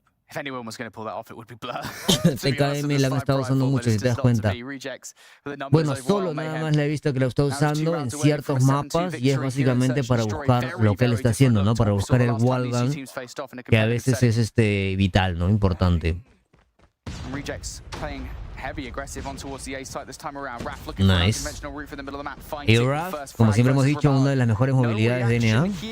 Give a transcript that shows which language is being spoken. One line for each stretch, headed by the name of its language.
English: If anyone was going to pull that off, it would be Blur.
Spanish: TKM la han estado usando mucho, si te das cuenta. Bueno, solo nada más le he visto que lo está usando en ciertos mapas y es básicamente para buscar lo que él está haciendo, ¿no? Para buscar el wallbang, que a veces es vital, ¿no? Importante.
English: Rejects playing heavy aggressive on towards the A site this time around. Raph looking
Spanish: Nice.
English: for an unconventional route for the middle of the map.
Spanish: Y Raph, como siempre hemos dicho, una de las mejores movilidades de NA.